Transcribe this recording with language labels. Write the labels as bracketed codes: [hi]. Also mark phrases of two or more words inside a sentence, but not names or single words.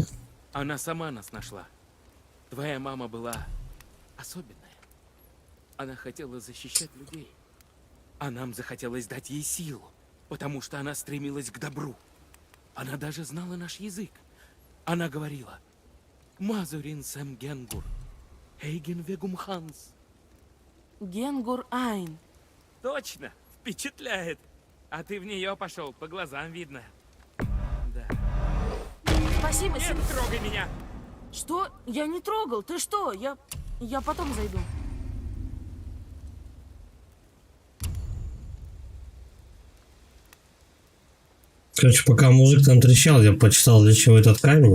[ru] Она сама нас нашла. Твоя мама была особенная. Она хотела защищать людей. А нам захотелось дать ей силу, потому что она стремилась к добру. Она даже знала наш язык. Она говорила: «Мазурин сэм генгур, эйген вегум ханс». Генгур Айн. Точно, впечатляет. А ты в нее пошел, по глазам видно. Да. Спасибо, Нет, Син. трогай меня! Что? Я не трогал. Ты что? Я потом зайду. Короче, пока мужик там трещал, я почитал, для чего этот камень.